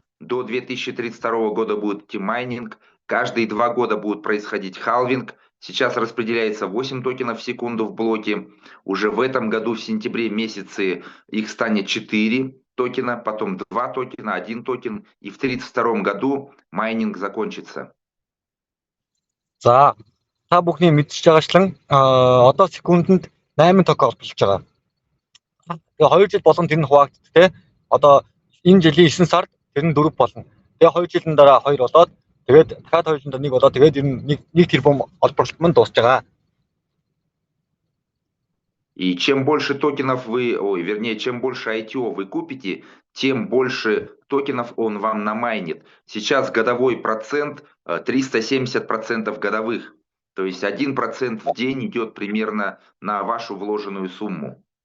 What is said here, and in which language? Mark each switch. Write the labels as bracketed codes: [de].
[ru] До 2032 года будет идти майнинг. Каждые 2 года будет происходить халвинг. Сейчас распределяется 8 токенов в секунду в блоке. Уже в этом году, в сентябре месяце, их станет 4 токена, потом 2 токена, 1 токен. И в 2032 году майнинг закончится. [mn] За та бүхний мэдчихэж байгаачлан одоо секундэд 8 токен олборлож байгаа. Тэгээ 2 жил болгон тэр нь хуваагддаг те. Одоо энэ жилийн 9 сард тэр нь 4 болно. Тэгээ 2 жилийн дараа 2 болоод тэгээд дахиад 2 жилийн дараа 1 болоод тэгээд энэ нэг тэрбум олборлолт мань дуусж байгаа. [ru] И чем больше токенов чем больше ITO вы купите, тем больше токенов он вам намайнит. Сейчас годовой процент 370% годовых. То есть 1% в день идет примерно на вашу вложенную сумму.